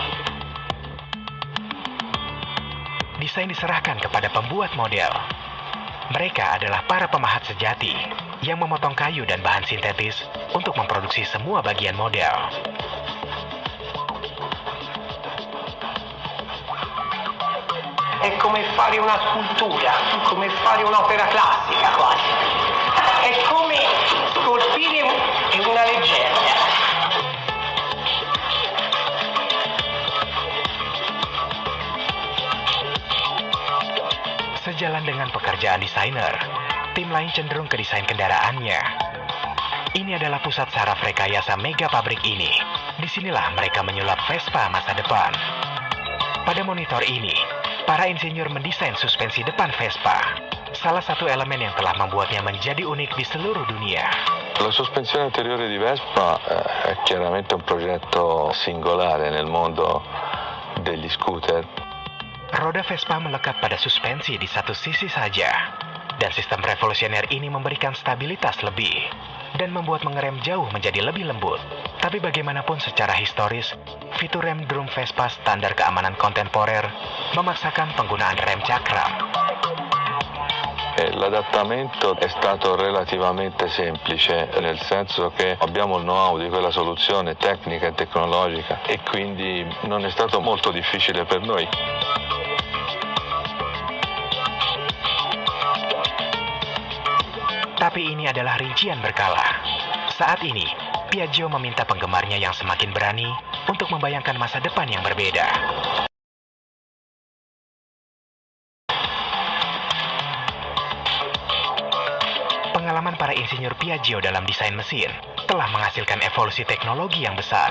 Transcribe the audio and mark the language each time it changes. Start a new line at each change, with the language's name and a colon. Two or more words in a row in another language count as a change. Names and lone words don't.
Indonesian: Desain diserahkan kepada pembuat model. Mereka adalah para pemahat sejati yang memotong kayu dan bahan sintetis untuk memproduksi semua bagian model.
Italian: È come fare una scultura, come fare un'opera classica quasi. È come scolpire una leggenda.
Indonesian: Sejalan dengan pekerjaan desainer, tim lain cenderung ke desain kendaraannya. Ini adalah pusat saraf rekayasa mega pabrik ini. Disinilah mereka menyulap Vespa masa depan. Pada monitor ini, para insinyur mendesain suspensi depan Vespa, salah satu elemen yang telah membuatnya menjadi unik di seluruh dunia.
Italian: La sospensione anteriore di Vespa è chiaramente un progetto singolare nel mondo degli scooter.
Indonesian: Roda Vespa melekat pada suspensi di satu sisi saja, dan sistem revolusioner ini memberikan stabilitas lebih dan membuat mengerem jauh menjadi lebih lembut. Tapi bagaimanapun secara historis, fitur rem drum Vespa standar keamanan kontemporer memaksakan penggunaan rem cakram.
Italian: L'adattamento è stato relativamente semplice, nel senso che abbiamo il know-how di quella soluzione tecnica e tecnologica e quindi non è stato molto difficile per noi.
Indonesian: Tapi ini adalah rincian berkala. Saat ini, Piaggio meminta penggemarnya yang semakin berani untuk membayangkan masa depan yang berbeda. Pengalaman para insinyur Piaggio dalam desain mesin telah menghasilkan evolusi teknologi yang besar.